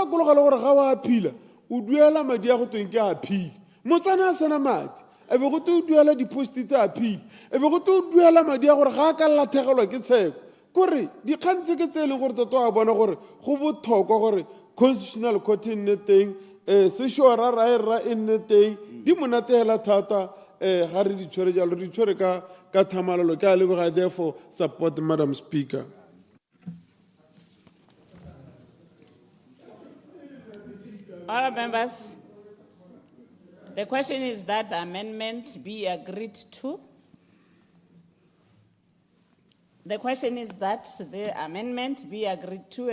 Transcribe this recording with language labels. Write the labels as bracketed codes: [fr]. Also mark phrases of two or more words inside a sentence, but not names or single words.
[tn] gakologela gore ga wa phila o duela madi a go tweng ke a phile motswana a sena madi e be go te o duela diposti tse a phile e be go te o duela madi a gore ga a ka lathegelwa ke tsheko kore dikgang tse ke tse e leng gore toto a bona gore go botlhokwa gore [en] constitutional court [tn] e nne teng sešo ra e nne teng di monatela thata ga re di tshwere jalo re di tshwere ka thamalalo ke a leboga [en] therefore support Madam Speaker. All members, the question is that the amendment be agreed to. The question is that the amendment be agreed to.